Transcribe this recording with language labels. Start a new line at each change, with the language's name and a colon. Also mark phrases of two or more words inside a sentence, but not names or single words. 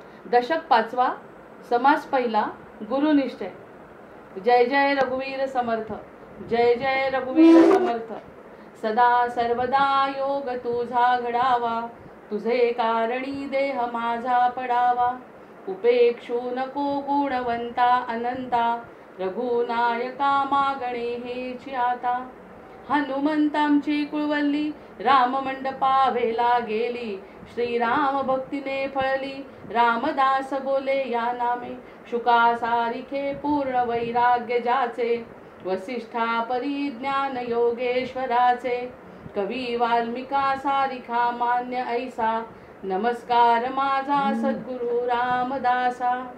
Marathi: दशक पाचवा, समास पहिला, गुरुनिष्ठय। जय जय रघुवीर समर्थ, जय जय रघुवीर समर्थ। सदा सर्वदा योग तुझा घडावा, तुझे कारणी देह माझा पडावा। उपेक्षू नको गुणवंता अनंता, रघुनायका मागणे हेची आता। हनुमंतांची कुळवल्ली राम मंडपावेला गेली, श्रीराम भक्तीने फळली रामदास बोले या नामे। शुका सारिखे पूर्ण वैराग्य ज्याचे, वसिष्ठा परिज्ञान योगेश्वराचे। कवी वाल्मिका सारिखा मान्य ऐसा, नमस्कार माझा सद्गुरु रामदासा।